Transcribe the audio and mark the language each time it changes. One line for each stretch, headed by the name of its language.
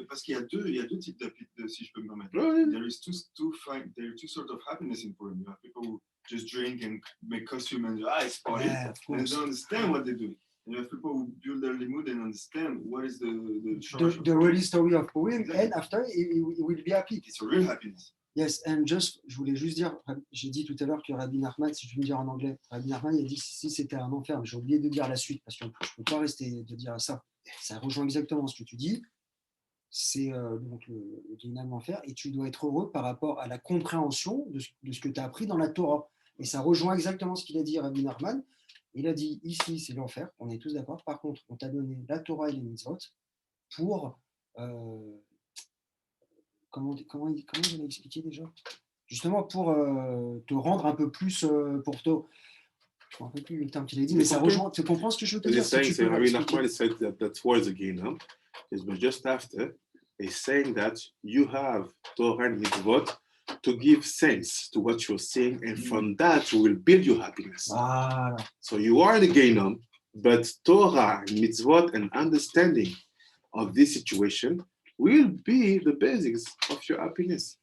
French: Parce qu'il y a deux types de, si je peux me permettre.
English: There is there are two sorts of happiness in Purim. You have people who just drink and make costume and it's party, Yeah, of and they course. don't understand what they do. And you have people who build their limud and understand what is the The really story of Purim, and after he will be happy. It's a real happiness. Yes, and just,
French: je voulais juste dire, j'ai dit tout à l'heure que Rabbi Nachman, si je veux me dire en anglais, Rabbi Nachman, il a dit que si c'était un enfer, mais j'ai oublié de dire la suite, parce que je ne peux pas rester de dire ça. Ça rejoint exactement ce que tu dis. C'est donc le Guéhinam enfer, et tu dois être heureux par rapport à la compréhension de ce que tu as appris dans la Torah. Et ça rejoint exactement ce qu'il a dit Rabbi Nachman. Il a dit, ici, c'est l'enfer, on est tous d'accord. Par contre, on t'a donné la Torah et les mitzvot pour... Comment il a expliqué déjà? Justement pour te rendre un peu plus pour toi. Je ne me rappelle plus le terme qu'il a dit, mais ça rejoint. Tu comprends ce que je veux te dire?
English: He's saying, so Rabbi Nachman said that towards the Gehinnom, but just after, he's saying that you have Torah and mitzvot to give sense to what you're saying, and from that you will build your happiness.
French: Voilà.
English: So you are in the Gehinnom, but Torah, mitzvot, and understanding of this situation will be the basics of your happiness.